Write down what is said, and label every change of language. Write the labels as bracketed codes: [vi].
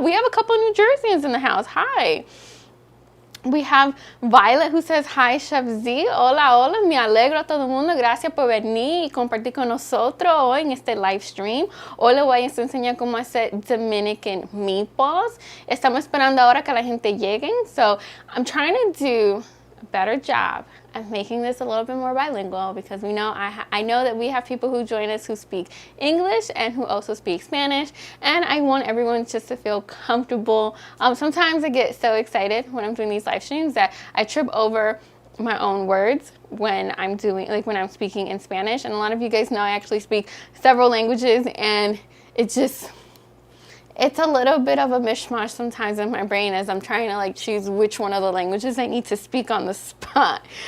[en] We have a couple of New Jerseyans in the house. Hi. We have Violet who says, hi, Chef Z. [es] Hola, hola. Me alegro a todo el mundo. Gracias por venir y compartir con nosotros hoy en este live stream. Hoy le voy a enseñar cómo hacer Dominican Meatballs. Estamos esperando ahora que la gente llegue. [en] So I'm trying to do a better job at making this a little bit more bilingual because we know I know that we have people who join us who speak English and who also speak Spanish, and I want everyone just to feel comfortable. Sometimes I get so excited when I'm doing these live streams that I trip over my own words when I'm speaking in Spanish, and a lot of you guys know I actually speak several languages, and it's a little bit of a mishmash sometimes in my brain as I'm trying to like choose which one of the languages I need to speak on the spot.